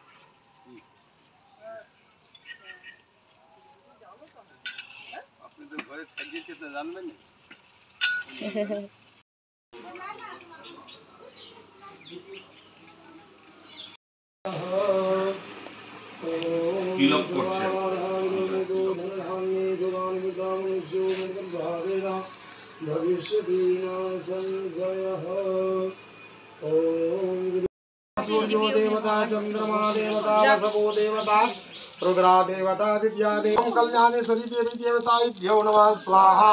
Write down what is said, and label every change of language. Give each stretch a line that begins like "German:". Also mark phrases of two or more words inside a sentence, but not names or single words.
Bangla: আপনি তো ঘরে থাকিয়েছে তো জানবেন না। তিলক করছে।
Sanskrit: देवता चंद्रमा देवता वसवो देवता रुद्रा देवता दिव्या देव कल्याणेश्वरी देवी देवताभ्यो नमः स्वाहा।